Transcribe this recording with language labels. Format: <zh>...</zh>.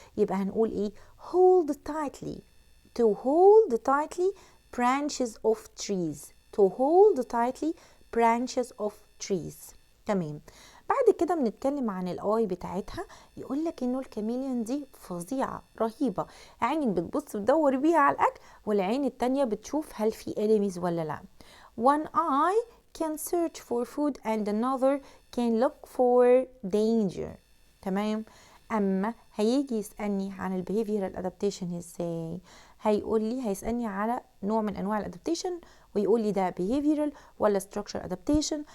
<ar>يبقى هنقول ايه،</ar> <en>hold tightly، to hold tightly branches of trees، to hold tightly branches of trees.</en> <ar>تمام. بعد كده بنتكلم عن الاي بتاعتها. يقول لك انه الكاميليون دي فظيعه رهيبه، عين بتبص تدور بيها على الاكل، والعين التانية بتشوف هل في enemies ولا لا.</ar> <en>one eye can search for food and another can look for danger.</en> <ar>تمام. اما هيجي يسالني عن البيهيفيرال ادابتيشن ازاي، هيسالني على نوع من انواع الادابتيشن ويقول لي ده behavioral ولا</ar> <en>structure adaptation.</en>